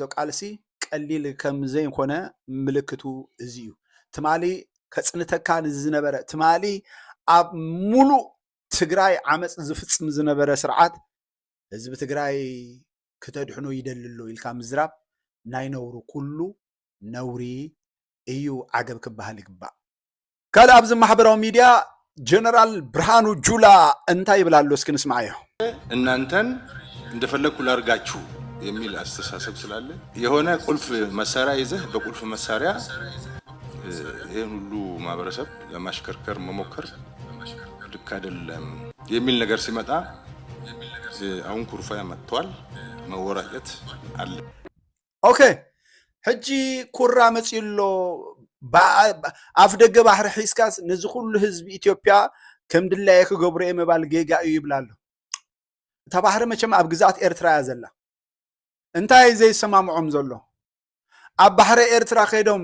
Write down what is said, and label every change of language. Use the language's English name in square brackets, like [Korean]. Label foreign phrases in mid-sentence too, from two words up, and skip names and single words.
[Tigrinya] ቃልሲ ቀሊል ከም ዘይኮነ ምልክቱ እዚ እዩ ትማሊ ከጽንተካ ዝነበረ ትማሊ ኣብ ሙሉእ ትግራይ ዓመፅ ዝፍጽም ዝነበረ ስርዓት ህዝቢ ትግራይ ከተድሕኖ ይደልሎ ኢልካ ምዝራብ ናይ ነውሩ ኩሉ ነውሪ እዩ ዓገብ ክበሃል ይግባእ ካልእ ኣብዚ ማሕበራዊ ሚድያ ጀነራል ብርሃኑ ጁላ እንታይ ይብላሉ እስኪ ንስማዓዮ [Amharic] እናንተን እንደፈለኩ ላርጋችሁ የሚል አስተሳሰብ ስላለ የሆነ ቁልፍ መሳሪያ ይዘህ በቁልፍ መሳሪያ ይሄን ሁሉ ማህበረሰብ ለማሽከርከር መሞከር ልክ አይደለም የሚል ነገር ሲመጣ አሁን ኩርፋያ መጥቷል መወራጨት አለ [Tigrinya] ኦኬ ሕጂ ኩራ መጽሎ ኣፍ ደገ ባሕሪ ሒስካስ ነዚ ኩሉ ህዝቢ ኢትዮጵያ ከም ድላየ ክገብሩ የመባል ጌጋ እዩ ይብላሉ እታ ባሕሪ መቸም ኣብ ግዛት ኤርትራ እያ ዘላ እንታይ ዘይሰማምዖም ዘሎ ኣብ ባሕሪ ኤርትራ ከይዶም